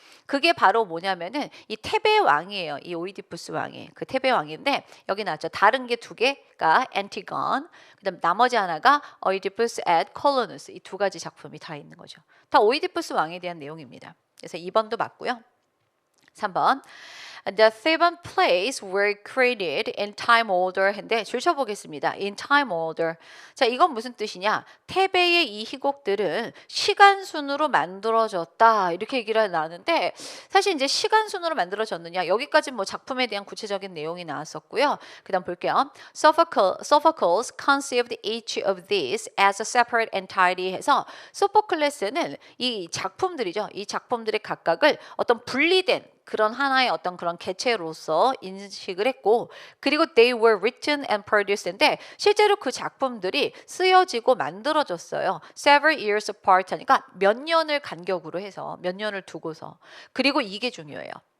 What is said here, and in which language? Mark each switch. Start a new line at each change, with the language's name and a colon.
Korean: 그게 바로 뭐냐면은 이 테베 왕이에요. 이 오이디푸스 왕이 그 테베 왕인데 여기 나왔죠. 다른 게 두 개가 안티건, 그다음 나머지 하나가 오이디푸스 at 콜로누스 이 두 가지 작품이 다 있는 거죠. 다 오이디푸스 왕에 대한 내용입니다. 그래서 2번도 맞고요.
English: 3번 The Theban plays were created in time order
Korean: 했는데 줄쳐보겠습니다.
English: In time order.
Korean: 자, 이건 무슨 뜻이냐? 테베의 이 희곡들은 시간 순으로 만들어졌다 이렇게 얘기를 나누는데 사실 이제 시간 순으로 만들어졌느냐 여기까지 뭐 작품에 대한 구체적인 내용이 나왔었고요. 그다음 볼게요.
English: Sophocles conceived each of these as a separate entity
Korean: 해서 소포클레스는 이 작품들이죠. 이 작품들의 각각을 어떤 분리된 그런 하나의 어떤 그런 개체로서 인식을 했고 그리고
English: they were written and produced
Korean: 인데 실제로 그 작품들이 쓰여지고 만들어졌어요.
English: Several years apart
Korean: 하니까 몇 년을 간격으로 해서 몇 년을 두고서 그리고 이게 중요해요.